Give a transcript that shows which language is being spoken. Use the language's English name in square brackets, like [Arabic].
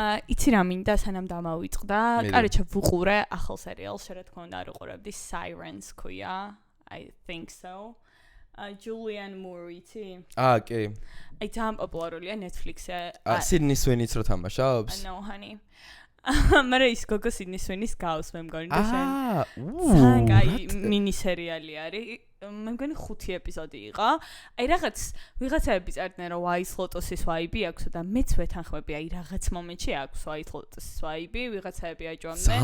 [Georgian] იცი რა მინდა სანამ დამავიწყდა. კაროჩე ვუყურე ახალ სერიალს, რა თქმა უნდა არ უყურებდი Sirens ქვია. [English] I think so. [Georgian] Julianne Moore იცი? კი. აი ძალიან პოპულარულია Netflix-ზე. Sydney Sweeney-ს რო თამაშობს? [English] No honey. [Georgian] მაგრამ ის გოგო Sydney Sweeney-ს გავს მე მგონი და შენ. ძალიან კაი მინი სერიალი არის. მე მგონი 5 ეპიზოდი იყო. აი რაღაც ვიღაცაები წერდნენ რომ White Lotus-ის ვაიბი აქვს და მეც ვეთანხმები აი რაღაც მომენტში აქვს White Lotus-ის ვაიბი, ვიღაცაები აჭვამდნენ.